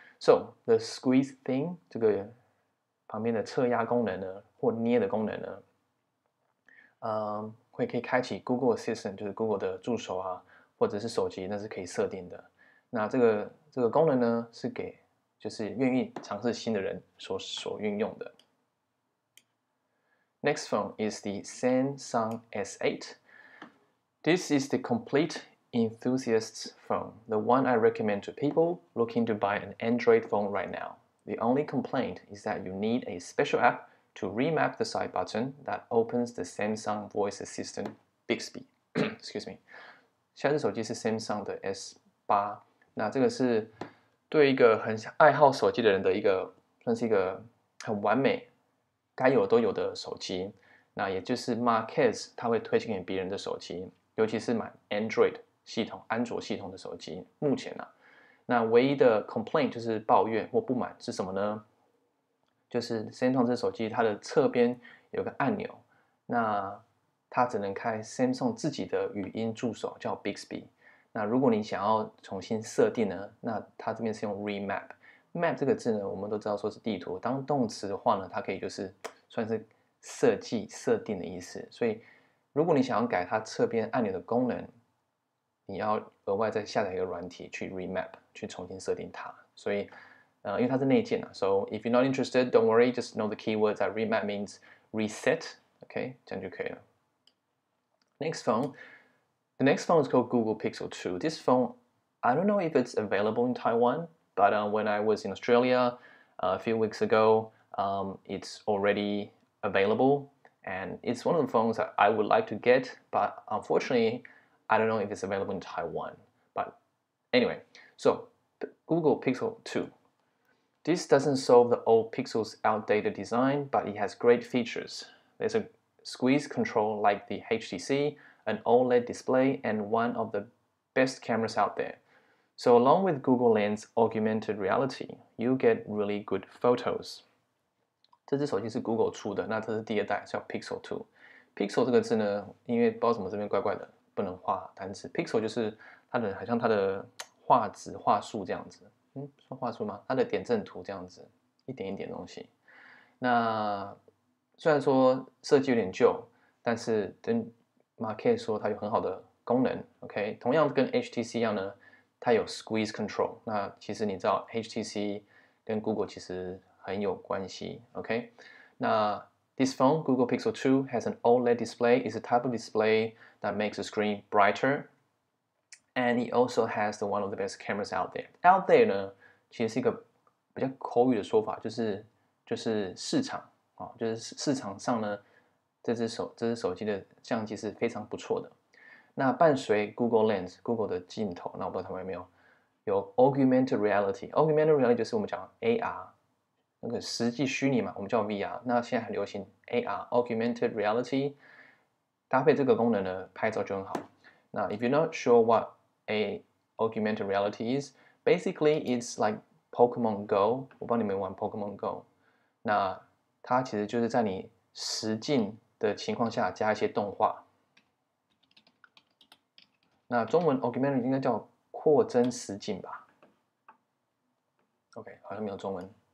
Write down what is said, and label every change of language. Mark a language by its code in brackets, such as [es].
[en] So the squeeze thing [zh] 这个旁边的侧压功能呢，或捏的功能呢，可以开启 Google Assistant， 就是 Google 的助手啊，或者是手机，那是可以设定的。那这个功能呢，是给就是愿意尝试新的人所运用的。 [en] Next phone is the Samsung S8. This is the complete enthusiast's phone, the one I recommend to people looking to buy an Android phone right now. The only complaint is that you need a special app to remap the side button that opens the Samsung Voice Assistant Bixby. Excuse me. [zh] 下这手机是 Samsung 的 S8，那这个是对一个很爱好手机的人的算是一个很完美、该有都有的手机。那也就是 Marquez 他会推荐给别人的手机，尤其是买 Android 系统、安卓系统的手机。目前啊，那唯一的 complaint 就是抱怨或不满是什么呢？就是 Samsung 这手机它的侧边有个按钮，那它只能开 Samsung 自己的语音助手叫 Bixby。那如果你想要重新设定呢，那它这边是用 remap。map 这个字呢，我们都知道说是地图，当动词的话呢，它可以就是算是设计、设定的意思。所以如果你想要改它侧边按钮的功能，你要额外再下载一个软体去 remap， 去重新设定它。所以因为它是内建啊 [en] ，so if you're not interested, don't worry, just know the keywords that remap means reset. [zh] OK， 这样就可以了。 [en] Next phone. The next phone is called Google Pixel 2. This phone, I don't know if it's available in Taiwan, but when I was in Australia a few weeks ago, it's already available, and it's one of the phones that I would like to get, but unfortunately, I don't know if it's available in Taiwan. But anyway, so the Google Pixel 2. This doesn't solve the old Pixel's outdated design, but it has great features. There's a squeeze control like the HTC, an OLED display, and one of the best cameras out there. So along with Google Lens augmented reality, you get really good photos. [zh] 这只手机是 Google 出的，那这是第二代，叫 Pixel 2。Pixel 这个字呢，因为不知道怎么这边怪怪的，不能画单词。 Pixel 就是它的，好像它的画质、画素这样子。算画素吗？它的点阵图这样子，一点一点东西。那虽然说设计有点旧，但是跟 Marquez 说它有很好的功能。 OK， 同样跟 HTC 一样呢，它有 squeeze control。那其实你知道 HTC 跟 Google 其实很有关系。 [en] OK， 那 this phone Google Pixel 2 has an OLED display. It's a type of display that makes the screen brighter. And it also has one of the best cameras out there. [zh] Out there 呢，其实是一个比较口语的说法，就是市场啊，就是市场上呢，这只手机的相机是非常不错的。那伴随 Google Lens，Google 的镜头，那我不知道台湾有没有 Augmented Reality。Augmented Reality 就是我们讲 AR， 那个实际虚拟嘛，我们叫 VR。那现在很流行 AR，Augmented Reality， 搭配这个功能呢，拍照就很好。 [en] 那 if you're not sure what augmented reality is, basically it's like Pokemon Go. [zh] 我不知道你们玩 Pokemon Go。那它其实就是在你实境的情况下加一些动画。那中文 augmented 应该叫扩增实境吧 ？OK， 好像没有中文。